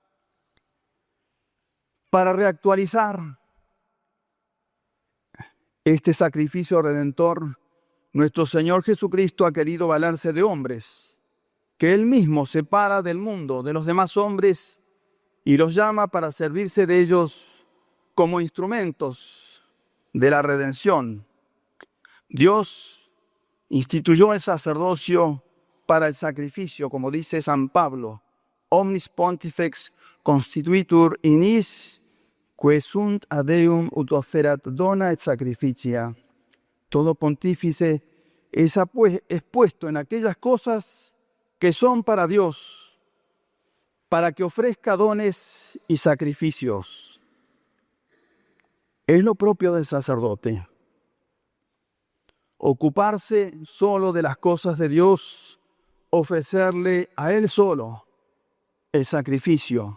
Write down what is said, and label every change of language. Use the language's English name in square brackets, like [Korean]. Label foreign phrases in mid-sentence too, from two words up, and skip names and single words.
[Spanish] Para reactualizar este sacrificio redentor, nuestro Señor Jesucristo ha querido valerse de hombres, que Él mismo separa del mundo, de los demás hombres, y los llama para servirse de ellos como instrumentos de la redención. Dios instituyó el sacerdocio para el sacrificio, como dice San Pablo, [Latin] omnis pontifex constituitur in is, que sunt ad Deum ut offerat dona et sacrificia. [Spanish] Todo pontífice es puesto en aquellas cosas que son para Dios, para que ofrezca dones y sacrificios. Es lo propio del sacerdote. Ocuparse solo de las cosas de Dios, ofrecerle a Él solo el sacrificio.